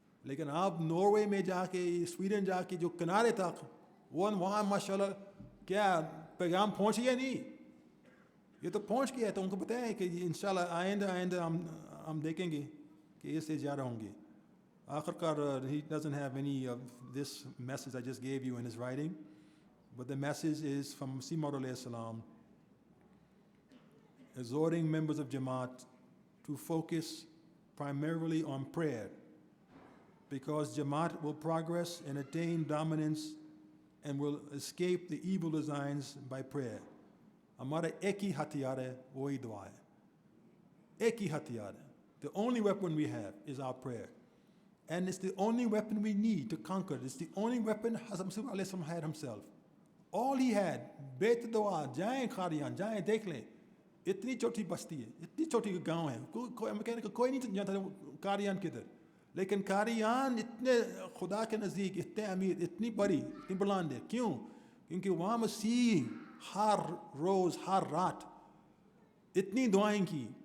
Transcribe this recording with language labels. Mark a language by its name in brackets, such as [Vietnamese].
[Hindi] लेकिन आप नॉर्वे में जाके, स्वीडन जाके जो किनारे तक, वहाँ माशाल्लाह क्या पैगाम पहुँच गया नहीं, ये तो पहुँच गया. तो उनको पता है कि इंशाल्लाह आइंदा हम देखेंगे कि इससे ज़्यादा होंगे. आखिरकार, [English] he doesn't have any of this message I just gave you in his writing, but the message is from Masih Maud alayhi salam, exhorting members of Jamaat to focus primarily on prayer, because Jamaat will progress and attain dominance and will escape the evil designs by prayer. [Hindi] हमारा एक ही हथियार है, वही दुआ है. एक ही हथियार है. [English] The only weapon we have is our prayer. And it's the only weapon we need to conquer. It's the only weapon Hazrat Masih alayhi salam had himself. All he had, bet dua, [Hindi] jaएं Kharian, जाएं देख लें. इतनी छोटी बस्ती है, इतनी छोटी गांव है. कोई नहीं जानता कारियान किधर. लेकिन कारियान इतने खुदा के नज़दीक, इतने अमीर, इतनी बड़ी, इतनी बुलंद है. क्यों? क्योंकि वहाँ मसीह हर रोज़, हर रात इतनी दुआएं की.